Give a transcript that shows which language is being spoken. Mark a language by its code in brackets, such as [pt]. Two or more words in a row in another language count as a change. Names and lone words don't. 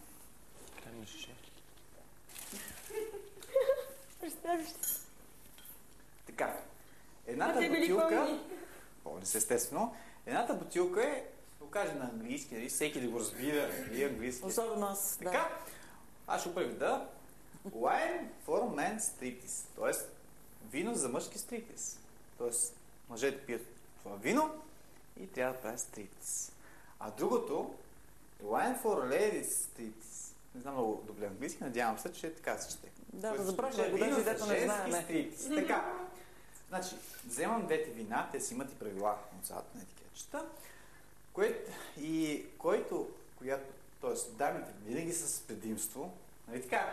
[bg] Представиш се. Така, едната бутилка... Помни се, естествено. Едната бутилка е, да го кажа на английски, нали? Всеки да го разбира и английски. Особено аз, да. Така, аз ще преведа [en] Wine for men's striptease, [bg] т.е. вино за мъжки стриптиз. Т.е. мъжете пият това вино и трябва да правят стриптиз. А другото [en] Wine for ladies striptease. [bg] Не знам много добре английски, надявам се, че така се чете. Да, да запрашвай го, даже дето не знаем. Така, значи, вземам двете вина, те си имат и правила отзад на етикетчета, т.е. дамите винаги са с предимство, нали така?